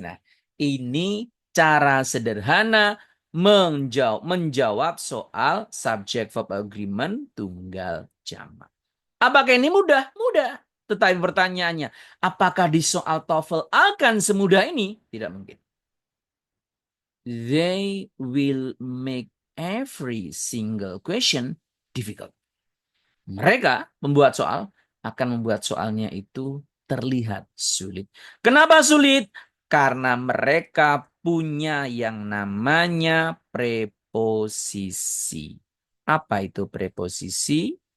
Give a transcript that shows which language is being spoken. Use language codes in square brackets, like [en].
[id] Nah, ini cara sederhana menjawab soal subject verb agreement tunggal jamak. Apakah ini mudah? Mudah. Tetapi pertanyaannya, apakah di soal TOEFL akan semudah ini? Tidak mungkin. [en] They will make every single question difficult. [id] Mereka akan membuat soalnya itu terlihat sulit. Kenapa sulit? Karena mereka punya yang namanya preposisi. Apa itu preposisi?